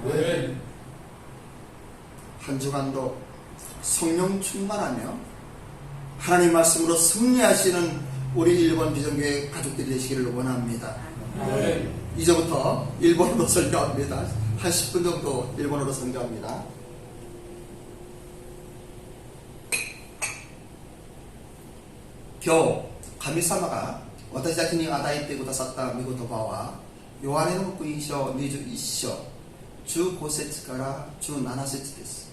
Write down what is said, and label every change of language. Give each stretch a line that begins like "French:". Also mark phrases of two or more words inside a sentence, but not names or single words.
Korean: 한 주간도 성령 충만하며 하나님 말씀으로 승리하시는 우리 일본 비전교회 가족들이 되시기를 원합니다. 이제부터 일본어로 설교합니다. 한 10분 정도 일본어로 설교합니다.
Japanese: 今日神様が私たちに与えてくださった御言葉はヨハネの福音書21章15節から17節です。